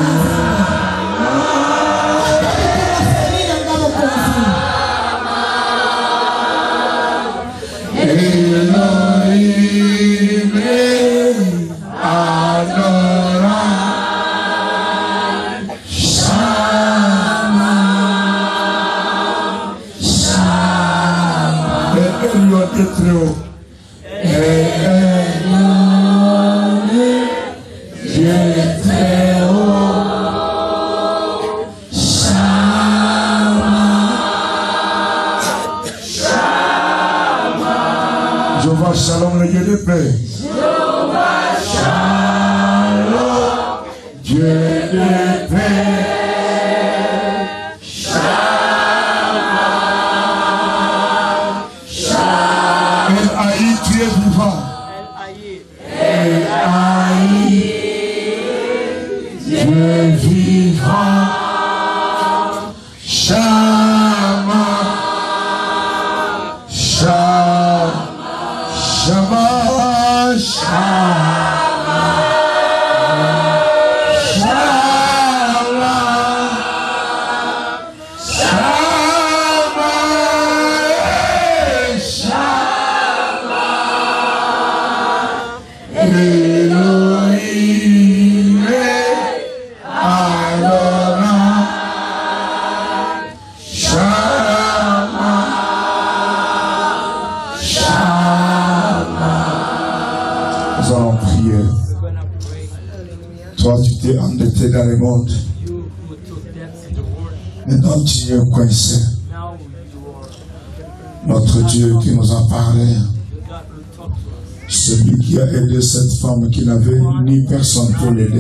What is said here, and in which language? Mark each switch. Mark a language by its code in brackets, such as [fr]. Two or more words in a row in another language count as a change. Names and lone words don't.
[he] אלוהים אדוני שמע שמע. [fr] Elohim très haut. Elohim Dieu très haut. Jehovah Shalom, le Dieu de paix. Jehovah Shalom, Dieu de paix. [he] שלום, שלום. [fr] El Haï, tu es vivant. El Haï, Dieu vivant. [he] שמע, שמע. שמע, שמע, שמע, שמע, שמע, אלוהים אדוני, שמע, שמע. [fr] Nous allons prier. Toi, tu t'es endetté dans le monde. Maintenant, tu es coincé. Notre Dieu qui nous a parlé, celui qui a aidé cette femme qui n'avait ni personne pour l'aider.